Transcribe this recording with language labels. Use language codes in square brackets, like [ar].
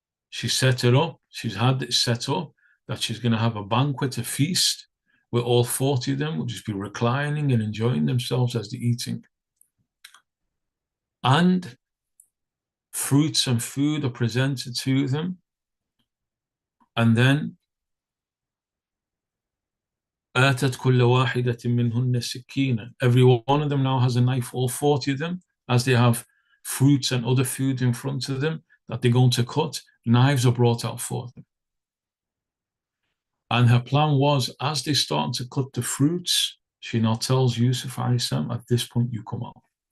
[en] She set it up, she's had it set up that she's going to have a banquet, a feast, where all 40 of them will just be reclining and enjoying themselves as they're eating. And fruits and food are presented to them. And then [ar] آتت كل واحدة منهن سكينا. [en] Every one of them now has a knife, all 40 of them, as they have fruits and other food in front of them that they're going to cut. Knives are brought out for them. And her plan was, as they start to cut the fruits, she now tells Yusuf alayhi salam, at this point you come out.